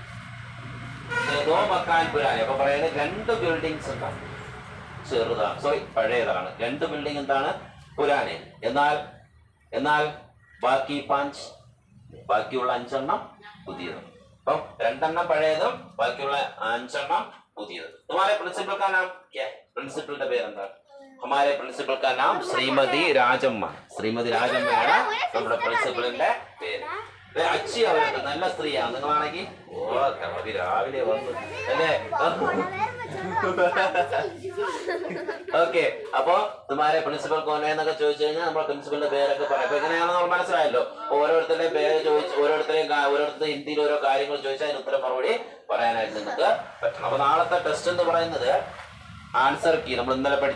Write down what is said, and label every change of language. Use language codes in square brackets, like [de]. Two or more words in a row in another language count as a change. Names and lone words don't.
[hi] मकान पुरानी [ml] അപ്പൊ പറയുന്നത് 2 ബിൽഡിങ്സ് ഉണ്ടാവും ചെറുതാണ് പഴയതാണ് 2 ബിൽഡിംഗ് എന്താണ് പുരാനി എന്നാൽ ബാക്കിയുള്ള 5 എണ്ണം പുതിയതും അപ്പം 2 എണ്ണം പഴയതും ബാക്കിയുള്ള 5 എണ്ണം പുതിയതും [hi] तुम्हारे प्रिंसिपल का नाम क्या है प्रिंसिपल [ml] പേരെന്താ [hi] हमारे प्रिंसिपल का नाम श्रीमती [ml] രാജമ്മയാണ് നമ്മുടെ പ്രിൻസിപ്പലിന്റെ പേര് അച്ചി അവരുടെ നല്ല സ്ത്രീയാണ് നിങ്ങളാണെങ്കിൽ രാവിലെ വന്നു അല്ലേ ഓക്കെ അപ്പൊ [hi] तुम्हारे प्रिंसिपल कौन है [ml] എന്നൊക്കെ ചോദിച്ചു കഴിഞ്ഞാൽ നമ്മുടെ പ്രിൻസിപ്പലിന്റെ പേരൊക്കെ പറയാം അപ്പൊ എങ്ങനെയാണെന്ന് നമ്മൾ മനസ്സിലായല്ലോ ഓരോരുത്തരുടെയും പേര് ചോദിച്ച് ഓരോരുത്തരുടെ ഹിന്ദിയിൽ ഓരോ കാര്യങ്ങൾ ചോദിച്ചാൽ അതിന് ഉത്തരം മറുപടി പറയാനായിട്ട് നിങ്ങൾക്ക് പറ്റണം അപ്പൊ നാളത്തെ ടെസ്റ്റ് എന്ന് പറയുന്നത് [en] answer key [ml] നമ്മൾ ഇന്നലെ